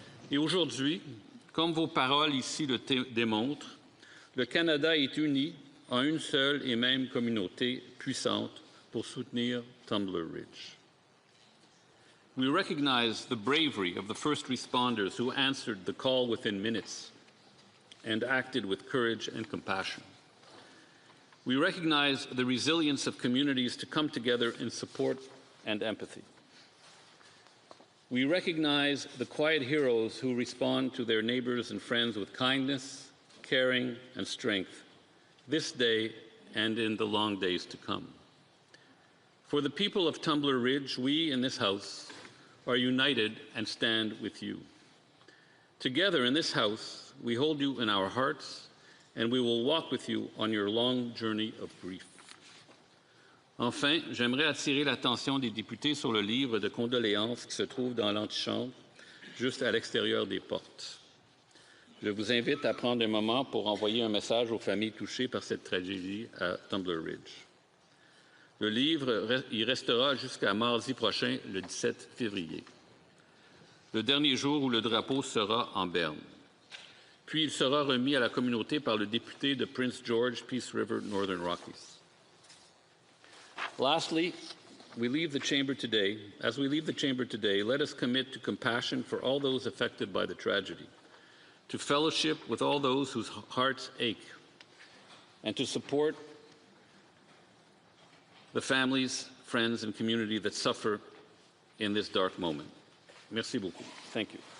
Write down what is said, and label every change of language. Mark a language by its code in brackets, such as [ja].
[fr] Et aujourd'hui, comme vos paroles ici le démontrent, le Canada est uni en une seule et même communauté puissante pour soutenir Tumbler Ridge. [en] We recognize the bravery of the first responders who answered the call within minutes and acted with courage and compassion. We recognize the resilience of communities to come together in support and empathy. We recognize the quiet heroes who respond to their neighbors and friends with kindness, caring, and strength this day and in the long days to come. For the people of Tumbler Ridge, we in this House are united and stand with you. Together in this House, we hold you in our hearts, and we will walk with you on your long journey of grief. [fr] Enfin, j'aimerais attirer l'attention des députés sur le livre de condoléances qui se trouve dans l'antichambre, juste à l'extérieur des portes. Je vous invite à prendre un moment pour envoyer un message aux familles touchées par cette tragédie à Tumbler Ridge. Le livre y restera jusqu'à mardi prochain, le 17 février, le dernier jour où le drapeau sera en berne. Puis il sera remis à la communauté par le député de Prince George, Peace River, Northern Rockies. [en] Lastly, as we leave the chamber today, let us commit to compassion for all those affected by the tragedy, to fellowship with all those whose hearts ache, and to support the families, friends, and community that suffer in this dark moment. [fr] Merci beaucoup. [en] Thank you.